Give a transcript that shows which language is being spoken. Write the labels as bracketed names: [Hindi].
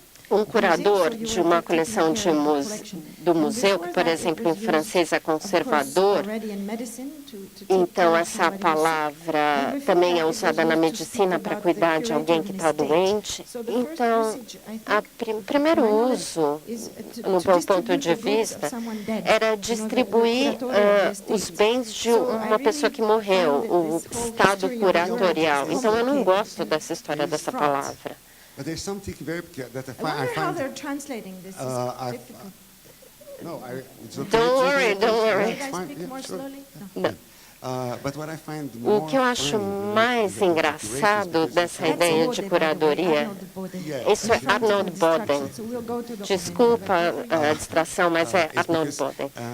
[Portuguese] um curador de uma coleção do museu, que, por exemplo, em francês é conservador, então essa palavra também é usada na medicina para cuidar de alguém que está doente. Então, o primeiro uso, no meu ponto de vista, era distribuir os bens de uma pessoa que morreu, o estado curatorial. Então, eu não gosto dessa história dessa palavra. [English] But there's something very that I wonder how they're translating this. It's difficult. No, it's okay. Don't worry, don't worry. Could I speak more slowly? [Portuguese] Não. [English] But what I find [Portuguese] O que eu acho mais engraçado dessa ideia de curadoria, isso é Arnold Boden. Desculpa a distração, mas é Arnold Boden.